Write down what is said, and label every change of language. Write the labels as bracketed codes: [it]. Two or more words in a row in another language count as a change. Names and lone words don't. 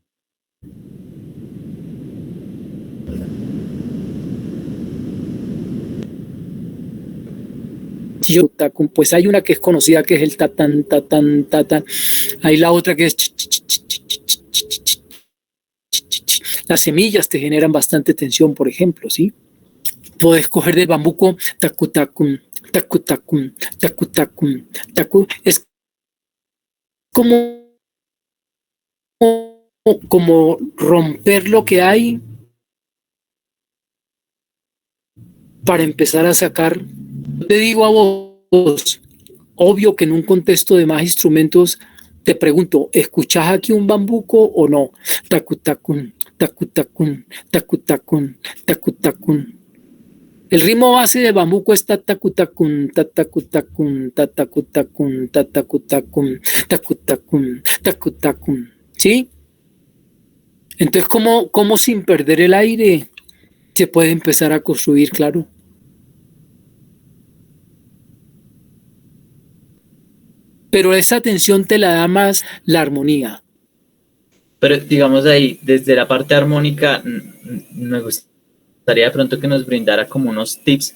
[es] Pues hay una que es conocida que es el tatán, tatán, tatán. Hay la otra que es las semillas te generan bastante tensión, por ejemplo, ¿sí? Puedes coger del bambuco tacu tacum, tacu tacum, tacu tacum, tacu. Es como romper lo que hay para empezar a sacar. Te digo a vos, obvio que en un contexto de más instrumentos te pregunto, ¿escuchás aquí un bambuco o no? Tacu tacun, tacu tacun, tacu tacun, tacu tacun. El ritmo base del bambuco es tatacutacun, tatacutacun, tatacutacun, tatacutacun, tacutacun, tacutacun. ¿Sí? Entonces, ¿cómo sin perder el aire se puede empezar a construir, claro? Pero esa tensión te la da más la armonía. Pero digamos ahí, desde la parte armónica, me gustaría de pronto que nos brindara como unos tips.